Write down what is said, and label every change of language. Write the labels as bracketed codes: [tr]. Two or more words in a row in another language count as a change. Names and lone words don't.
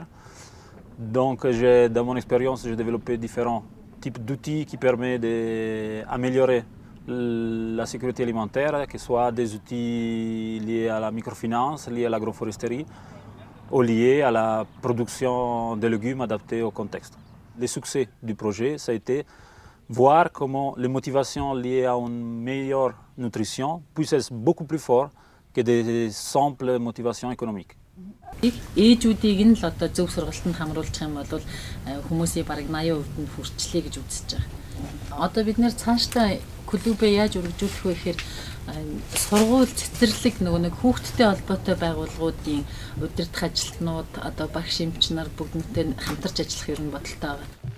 [fr] Donc dans mon expérience, j'ai développé différents types d'outils qui permettent d'améliorer la sécurité alimentaire, que ce soit des outils liés à la microfinance, liés à l'agroforesterie, ou liés à la production de légumes adaptés au contexte. Le succès du projet, ça a été voir comment les motivations liées à une meilleure nutrition puissent être beaucoup plus fortes que des simples motivations économiques. [mn] Ээжүүдийг нь л одоо зөв сургалтанд хамруулчих юм бол хүмүүсийн бараг 80% нь хүрчлээ гэж үзэж байгаа. Одоо бид нэр цаашдаа клубээ яаж өргөжүүлэх вэ гэхээр сургууль цэцэрлэг нөгөө нэг хүүхдтэй холбоотой байгууллагуудын удирдах ажилтнууд одоо багш эмч нар бүгднтэй хамтарч ажиллах юм бодолтой байгаа.